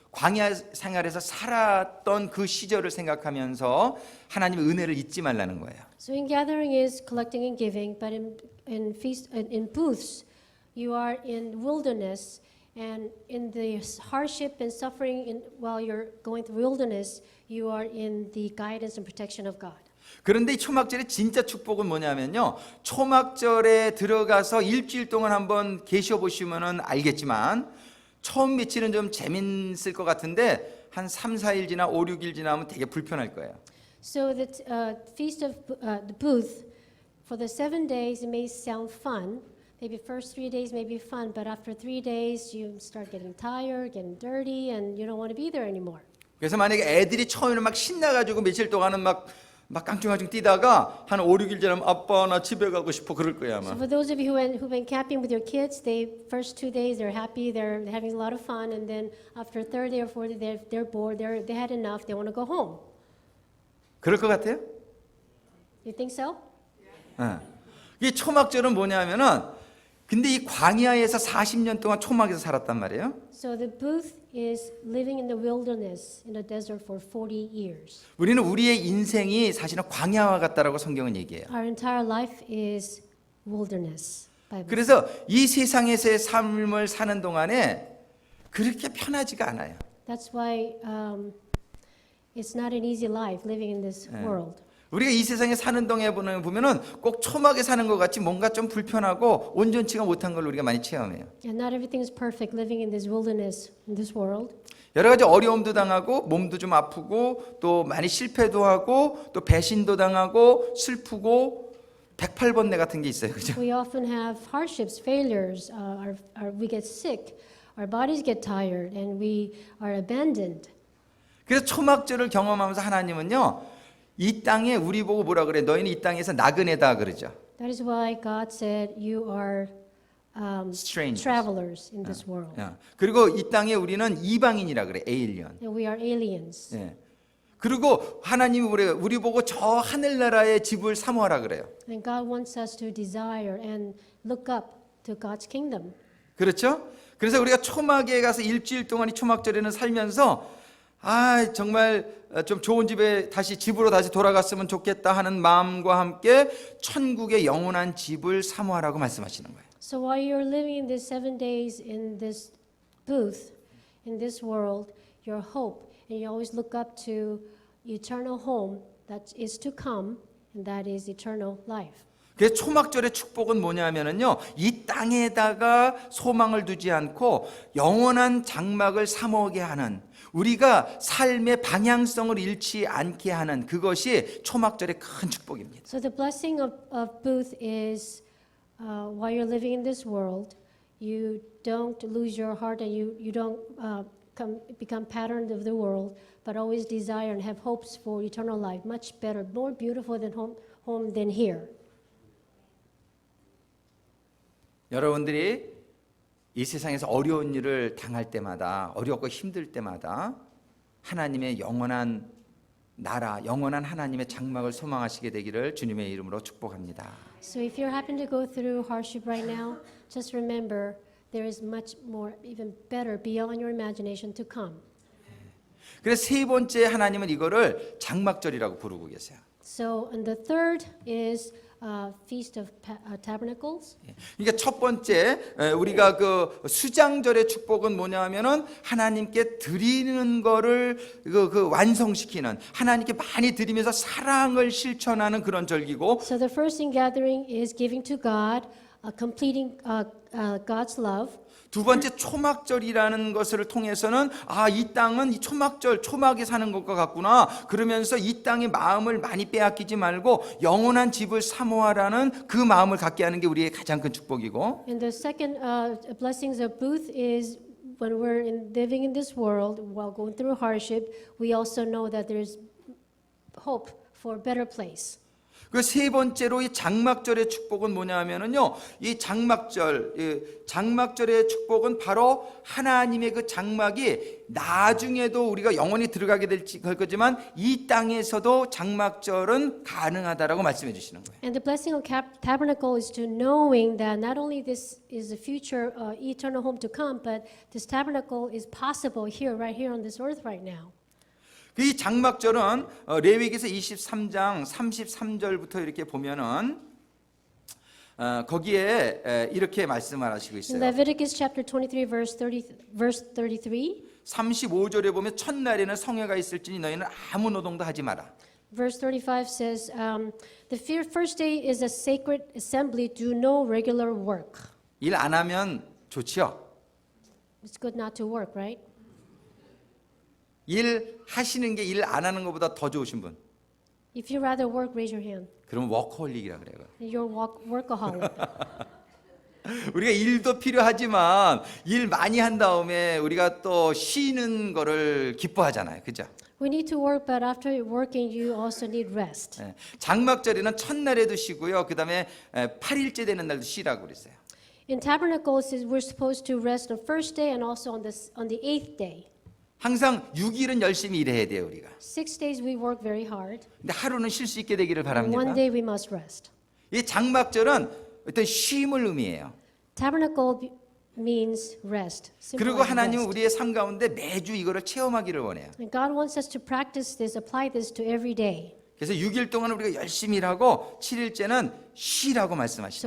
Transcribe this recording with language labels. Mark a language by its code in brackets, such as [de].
[ko] 광야 생활에서 살았던 그 시절을 생각하면서 하나님의 은혜를 잊지 말라는 거예요. [en] So in gathering is collecting and giving, but in feast in booths, you are in wilderness, and in the hardship and suffering while you're going through wilderness, you are in the guidance and protection of God. [ko] 그런데 이 초막절의 진짜 축복은 뭐냐면요. 초막절에 들어가서 일주일 동안 한번 계셔 보시면은 알겠지만 처음 며칠은 좀 재밌을 것 같은데 한 3, 4일 지나 5, 6일 지나면 되게 불편할 거예요. [en] So the feast of the booth, for the 7 days, it may sound fun. Maybe first 3 days may be fun, but after 3 days, you start getting tired, getting dirty, and you don't want to be there anymore. [ko] 그래서 만약에 애들이 처음에는 막 신나가지고 며칠 동안은 막 깡충깡충 뛰다가 한 5, 6일 지나면 아빠 나 집에 가고 싶어 그럴 거야 [en] So [ko] 아마. [en] for those of you who've been camping with your kids, they first 2 days they're happy, they're having a lot of fun, and then after third day or fourth day they're bored, they had enough, they want to go home. [ko] 그럴 것 같아요? [en] You think so? [ko] 이 초막절은 뭐냐면은 근데 이 광야에서 40년 동안 초막에서 살았단 말이에요. [en] So the booth is living in the wilderness, in the desert for 40 years. [ko] 우리는 우리의 인생이 사실은 광야와 같다라고 성경은 얘기해요. [en] Our entire life is wilderness. Bible. [ko] 그래서 이 세상에서의 삶을 사는 동안에 그렇게 편하지가 않아요. [en] That's why it's not an easy life living in this world. [ko] 우리가 이 세상에 사는 동안에 보면은 꼭 초막에 사는 것 같이 뭔가 좀 불편하고 온전치가 못한 걸 우리가 많이 체험해요. [en] And not everything is perfect living in this wilderness, in this world. [ko] 여러 가지 어려움도 당하고 몸도 좀 아프고 또 많이 실패도 하고 또 배신도 당하고 슬프고 108번뇌 같은 게 있어요. 그죠? [en] We often have hardships, failures, we get sick, our bodies get tired, and we are abandoned. [ko] 그래서 초막절을 경험하면서 하나님은요. 이 땅에 우리 보고 뭐라 그래? 너희는 이 땅에서 나그네다 그러죠. [en] That is why God said you are Strangers. travelers in this world. [ko] 그리고 이 땅에 우리는 이방인이라 그래. 에일리언. [en] And we are aliens. [ko] 예. 그리고 하나님이 우리 보고 저 하늘나라의 집을 사모하라 그래요. [en] And God wants us to desire and look up to God's kingdom. [ko] 그렇죠? 그래서 우리가 초막에 가서 일주일 동안 이 초막절에는 살면서 정말 좀 좋은 집에 집으로 다시 돌아갔으면 좋겠다 하는 마음과 함께 천국의 영원한 집을 사모하라고 말씀하시는 거예요. [en] So while you're living in these 7 days in this booth, in this world, your hope, and you always look up to eternal home that is to come, and that is eternal life. [ko] 그래서 초막절의 축복은 뭐냐면은요, 이 땅에다가 소망을 두지 않고 영원한 장막을 사모하게 하는, 우리가 삶의 방향성을 잃지 않게 하는 그것이 초막절의 큰 축복입니다. [en] So the blessing of booth is while you're living in this world, you don't lose your heart and you don't become patterned of the world, but always desire and have hopes for eternal life, much better, more beautiful than home than here. [ko] 여러분들이 이 세상에서 어려운 일을 당할 때마다, 어렵고 힘들 때마다 하나님의 영원한 나라, 영원한 하나님의 장막을 소망하시게 되기를 주님의 이름으로 축복합니다. [en] So if you happen to go through hardship right now, just remember there is much more, even better, beyond your imagination to come. [ko] 그래서 세 번째 하나님은 이거를 장막절이라고 부르고 계세요. [en] So and the third is Feast of Tabernacles. [ko] 그러니까 첫 번째 우리가 그 수장절의 축복은 뭐냐면은 하나님께 드리는 거를 그 완성시키는, 하나님께 많이 드리면서 사랑을 실천하는 그런 절기고, [en] So the first in gathering is giving to God, completing God's love. [ko] 두 번째 초막절이라는 것을 통해서는 이 땅은 이 초막절, 초막에 사는 것과 같구나. 그러면서 이 땅의 마음을 많이 빼앗기지 말고 영원한 집을 사모하라는 그 마음을 갖게 하는 게 우리의 가장 큰 축복이고, [en] And the second blessings of booth is when we're living in this world while going through hardship, we also know that there is hope for a better place. [ko] 그 세 번째로 이 장막절의 축복은 뭐냐면은요, 이 장막절의 축복은 바로 하나님의 그 장막이 나중에도 우리가 영원히 들어가게 될 거지만 이 땅에서도 장막절은 가능하다라고 말씀해 주시는 거예요. [en] And the blessing of tabernacle is to knowing that not only this is the future eternal home to come, but this tabernacle is possible here, right here on this earth right now. [ko] 이 장막절은 레위기서 23장 33절부터 이렇게 보면은 거기에 이렇게 말씀을 하시고 [en] In [ko] 있어요. [en] Leviticus chapter 23, verse 33, [ko] 35절에 보면 첫날에는 성회가 있을지니 너희는 아무 노동도 하지 마라. [en] verse 35 says, the first day is a sacred assembly, do no regular work. [ko] 일 안 하면 좋지요. [en] It's good not to work, right? [ko] 일 하시는 게 일 안 하는 것보다 더 좋으신 분. [en] If you rather work, raise your hand. [ko] 그럼 워커홀릭이라 그래요. [en] You're workaholic. [ko] 우리가 일도 필요하지만 일 많이 한 다음에 우리가 또 쉬는 거를 기뻐하잖아요. 그죠? [en] We need to work, but after working, you also need rest. [ko] 예, 장막절에는 첫날에도 쉬고요. 그다음에 8일째 되는 날도 쉬라고 그랬어요. [en] In tabernacles, we're supposed to rest on first day and also on the eighth day. [ko] 항상 6일은 열심히 일해야 돼요, 우리가. [en] 6 days we work very hard. [ko] 근데 하루는 쉴 수 있게 되기를 [en] And [ko] 바랍니다. [en] one day we must rest. [ko] 이 장막절은 어떤 쉼을 의미해요. [en] Tabernacle means rest. simple [ko] 그리고 [en] as [ko] 하나님은 [en] rest. [ko] 우리의 삶 가운데 매주 이거를 체험하기를 원해요. [en] And God wants us to practice this, apply this to every day. [ko] 그래서 6일 동안 우리가 열심히 일하고 7일째는 쉬라고 말씀하시죠.